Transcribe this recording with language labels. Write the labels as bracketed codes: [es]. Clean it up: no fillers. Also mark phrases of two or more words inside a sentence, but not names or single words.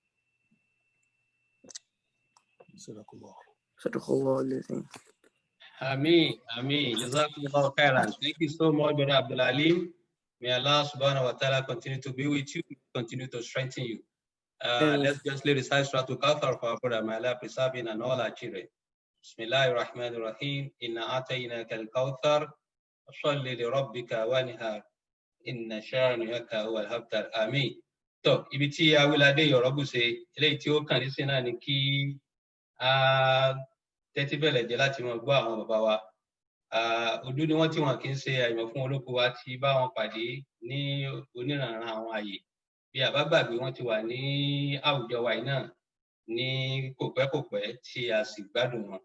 [ar] Ameen. جزاكم الله خيرا. [en] Thank you so much, Brother Abdul Alim. May Allah [ar] سبحانه وتعالى [en] continue to be with you, continue to strengthen you. Let's just lay aside Surah Al-Kawthar for our brother. May Allah preserve him and all our children. [ar] بسم الله الرحمن الرحيم إنا أعطيناك الكوثر. صل لربك وانحر إن شانئك هو الأبتر. Ameen. [yo] So, ibi tí a wí ládé yọ̀rọ̀ bù ṣe, eléyìí tí ó kàn ní sí náà ni kí a tẹ́tí bẹ̀lẹ̀ jẹ́ láti máa gbọ́ àwọn bàbá wa. Ojú ni wọ́n tí wọn kì í ṣe àìmọ̀ fún olóko wa ti bá wọn pàdé ní oníranran àwọn àyè. Bí àbágbàgbé wọn ti wà ní àwùjọ wa yìí náà ní kòpẹ́kòpẹ́ tí a sì gbádùn wọn.